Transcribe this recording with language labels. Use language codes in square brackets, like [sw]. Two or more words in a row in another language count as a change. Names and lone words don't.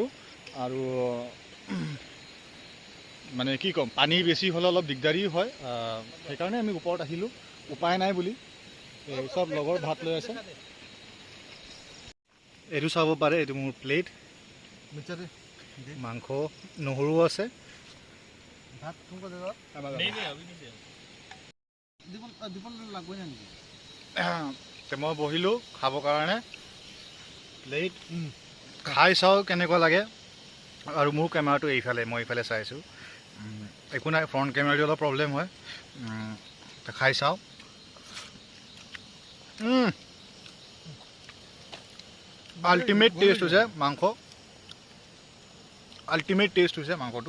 [as] আৰু মানে কি ক'ম, পানী বেছি হ'লে অলপ দিগদাৰী হয়, সেইকাৰণে আমি ওপৰত আহিলোঁ, উপায় নাই বুলি। চব লগৰ ভাত লৈ আছে। এইটো চাব পাৰে, এইটো মোৰ প্লেট, মাংস, নহৰু আছে। [hi] ভাত तुमको दे दो दीपल [as] লাগবে না নেকি মই বহিলোঁ খাবৰ কাৰণে। প্লেট খাই চাওঁ কেনেকুৱা লাগে। আৰু মোৰ কেমেৰাটো এইফালে, মই এইফালে চাইছোঁ। একো নাই, ফ্ৰণ্ট কেমেৰাটো অলপ প্ৰব্লেম হয়। খাই চাওঁ। [en] ultimate test [as] হৈছে মাংস, [en] ultimate test [as] হৈছে মাংসটো।